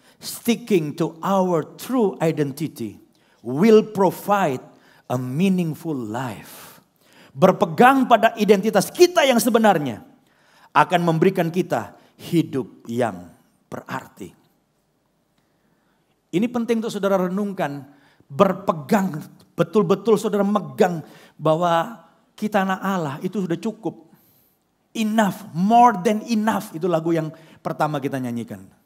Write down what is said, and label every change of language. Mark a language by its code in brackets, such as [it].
[en] Sticking to our true identity will provide a meaningful life. [id] Berpegang pada identitas kita yang sebenarnya akan memberikan kita hidup yang berarti. Ini penting untuk saudara renungkan. Berpegang, betul-betul saudara megang bahwa kita anak Allah itu sudah cukup. [en] Enough, more than enough. [id] Itu lagu yang pertama kita nyanyikan.